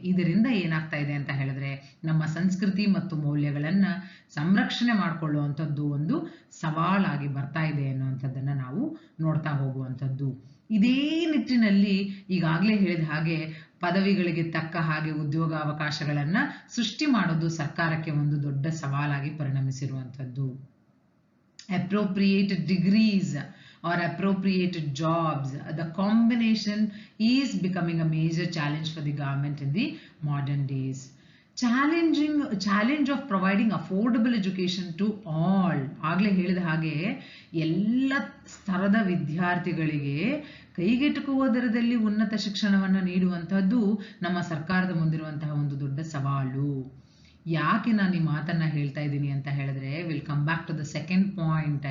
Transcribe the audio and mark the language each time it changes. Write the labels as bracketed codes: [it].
[kn] ಇದರಿಂದ ಏನಾಗ್ತಾ ಇದೆ ಅಂತ ಹೇಳಿದ್ರೆ, ನಮ್ಮ ಸಂಸ್ಕೃತಿ ಮತ್ತು ಮೌಲ್ಯಗಳನ್ನ ಸಂರಕ್ಷಣೆ ಮಾಡಿಕೊಳ್ಳುವಂಥದ್ದು ಒಂದು ಸವಾಲಾಗಿ ಬರ್ತಾ ಇದೆ ಅನ್ನುವಂಥದ್ದನ್ನ ನಾವು ನೋಡ್ತಾ ಹೋಗುವಂಥದ್ದು. ಇದೇ ನಿಟ್ಟಿನಲ್ಲಿ ಈಗಾಗಲೇ ಹೇಳಿದ ಹಾಗೆ ಪದವಿಗಳಿಗೆ ತಕ್ಕ ಹಾಗೆ ಉದ್ಯೋಗಾವಕಾಶಗಳನ್ನ ಸೃಷ್ಟಿ ಮಾಡೋದು ಸರ್ಕಾರಕ್ಕೆ ಒಂದು ದೊಡ್ಡ ಸವಾಲಾಗಿ ಪರಿಣಮಿಸಿರುವಂಥದ್ದು. [en] Appropriate degrees or appropriated jobs, the combination is becoming a major challenge for the government in the modern days. Challenge of providing affordable education to all. [kn] ಆಗಲೇ ಹೇಳಿದ ಹಾಗೆ ಎಲ್ಲ ಸ್ತರದ ವಿದ್ಯಾರ್ಥಿಗಳಿಗೆ ಕೈಗೆಟುಕುವ ದರದಲ್ಲಿ ಉನ್ನತ ಶಿಕ್ಷಣವನ್ನು ನೀಡುವಂತಹದ್ದು ನಮ್ಮ ಸರ್ಕಾರದ ಮುಂದಿರುವಂತಹ ಒಂದು ದೊಡ್ಡ ಸವಾಲು. ಯಾಕೆ ನಾನು ಈ ಮಾತನ್ನ ಹೇಳ್ತಾ ಇದ್ದೀನಿ ಅಂತ ಹೇಳಿದ್ರೆ, [en] Will come back to the second point.